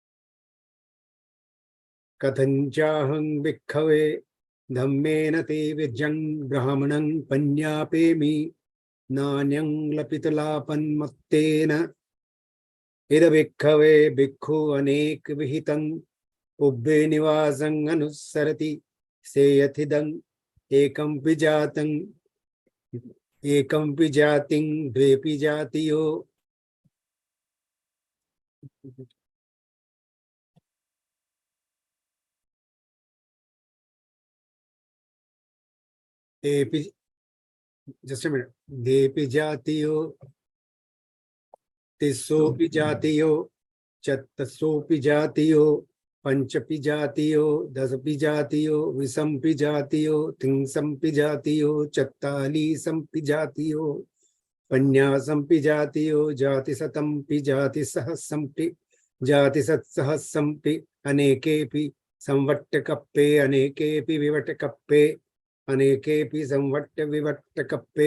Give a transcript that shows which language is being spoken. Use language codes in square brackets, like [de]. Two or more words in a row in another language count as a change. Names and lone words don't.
[pi] kathanchahang bhikkhave dhammena tevijjang brahmanang panyapemi nanyang lapitalapan mattena इद भिक्खवे भिक्खु अनेक विहितं उब्बे निवासं अनुसरति सेयथिदं एकं विजातिं द्वेपि जातियो [en] just a minute, [pi] देपि जातियो तिस्सोपि जातियो चत्तसोपि जातियो पंचपि जातियो दसपि जातियो विसंपि जातियो तिंसंपि जातियो चत्तालीसंपि जातियो पन्यासंपि जातियो जातिशतंपि जातिसहस्रंपि जातिसत्सहस्रंपि अनेकेपि संवट्टकप्पे अनेकेपि विवट्टकप्पे अनेकेपि संवट्टविवट्टकप्पे